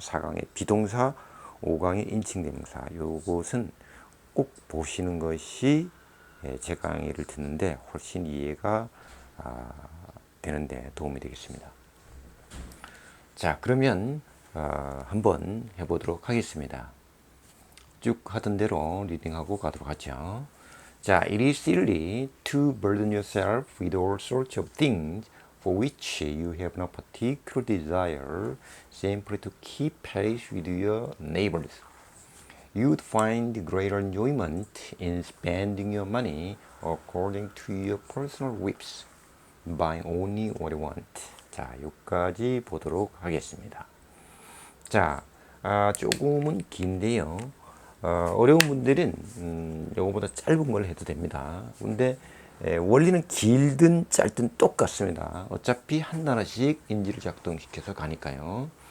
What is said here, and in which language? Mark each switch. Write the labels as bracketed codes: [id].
[ko] 4강의 비동사, 5강의 인칭대명사 요것은 꼭 보시는 것이 제 강의를 듣는데 훨씬 이해가 되는데 도움이 되겠습니다. 자, 그러면 한번 해보도록 하겠습니다. 쭉 하던 대로 리딩하고 가도록 하죠. [en] 자, it is silly to burden yourself with all sorts of things for which you have no particular desire, simply to keep pace with your neighbors. You would find greater enjoyment in spending your money according to your personal whims, buying only what you want. [ko] 자, 여기까지 보도록 하겠습니다. 자, 조금은 긴데요. 어려운 분들은 이거보다 짧은 걸 해도 됩니다. 근데 원리는 길든 짧든 똑같습니다. 어차피 한 단어씩 인지를 작동시켜서 가니까요.